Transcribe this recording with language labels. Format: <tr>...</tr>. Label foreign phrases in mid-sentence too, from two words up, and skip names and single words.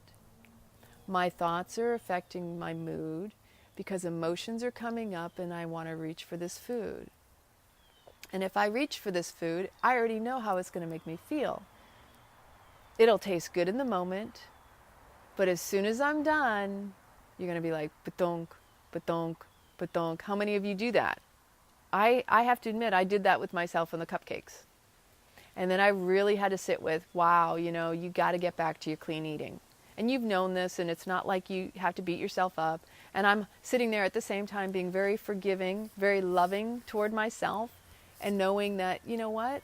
<en>My thoughts are affecting my mood because emotions are coming up and I want to reach for this food. And if I reach for this food, I already know how it's going to make me feel. It'll taste good in the moment, but as soon as I'm done, you're going to be like, ba-donk, ba-donk, ba-donk. How many of you do that? I have to admit, I did that with myself on the cupcakes. And then I really had to sit with, wow, you got to get back to your clean eating. And you've known this, and it's not like you have to beat yourself up. And I'm sitting there at the same time being very forgiving, very loving toward myself, and knowing that, you know what?</en>